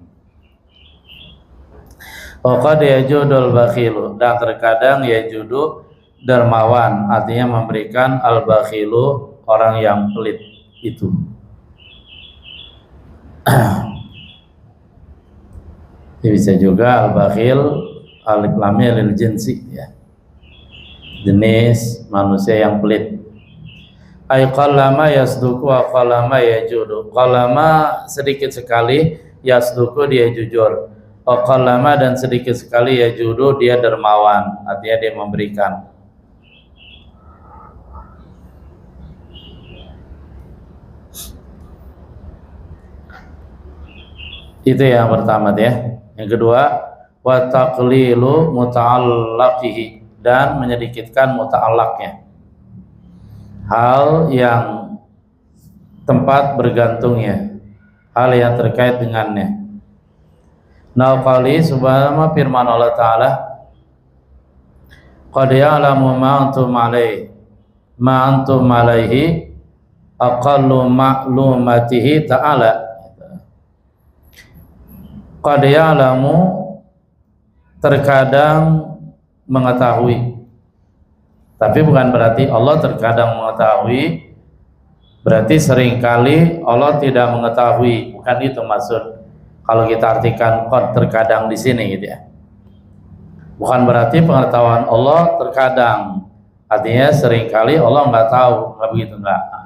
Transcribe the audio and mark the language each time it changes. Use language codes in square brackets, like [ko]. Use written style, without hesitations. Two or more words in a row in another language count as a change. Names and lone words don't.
[ar] قد يجود البخيل, [id] dan terkadang yajudu dermawan, artinya memberikan, [ar] البخيل [id] orang yang pelit itu. Bisa juga [ar] البخيل [id] alif lamnya [ar] للجنس [id] ya, jenis manusia yang pelit. [ar] أي قلما يصدق وقلما يجود, [id] qallama sedikit sekali, yasduku dia jujur, qallama dan sedikit sekali yajudu dia dermawan, artinya dia memberikan. Itu yang pertama ya. Yang kedua, [ar] وتقليل متعلقه, [id] dan menyedikitkan muta'allaqnya, hal yang tempat bergantungnya, hal yang terkait dengannya. [ar] نقل سبحانه firman Allah Ta'ala, قد يعلم ما أنتم عليه أقل معلوماته تعالى. قد يعلم, [id] terkadang mengetahui, tapi bukan berarti Allah terkadang mengetahui, berarti seringkali Allah tidak mengetahui, bukan itu maksud. Kalau kita artikan qad terkadang di sini gitu ya, bukan berarti pengetahuan Allah terkadang, artinya seringkali Allah nggak tahu, nggak begitu, nggak.